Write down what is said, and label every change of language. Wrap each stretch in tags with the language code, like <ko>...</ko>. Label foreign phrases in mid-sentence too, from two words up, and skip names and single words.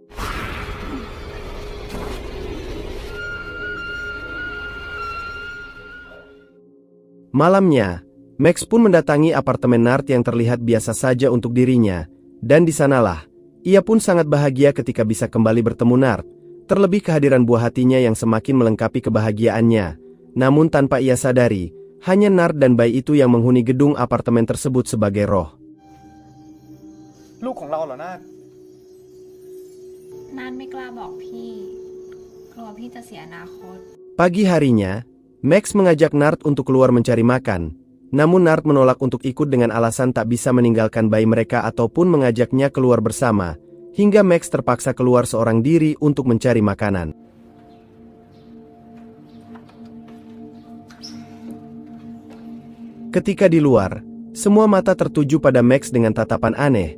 <id>Malamnya, Max pun mendatangi apartemen Nart yang terlihat biasa saja untuk dirinya, dan di sanalah ia pun sangat bahagia ketika bisa kembali bertemu Nart, terlebih kehadiran buah hatinya yang semakin melengkapi kebahagiaannya. Namun tanpa ia sadari, hanya Nart dan bayi itu yang menghuni gedung apartemen tersebut sebagai roh.</id> <th>ลูกของเราเหรอนาฏ นานไม่กล้าบอกพี่ กลัวพี่จะเสียอนาคต</th> <id>Pagi harinya, Max mengajak Nart untuk keluar mencari makan. Namun Nart menolak untuk ikut dengan alasan tak bisa meninggalkan bayi mereka ataupun mengajaknya keluar bersama, hingga Max terpaksa keluar seorang diri untuk mencari makanan. Ketika di luar, semua mata tertuju pada Max dengan tatapan aneh.</id>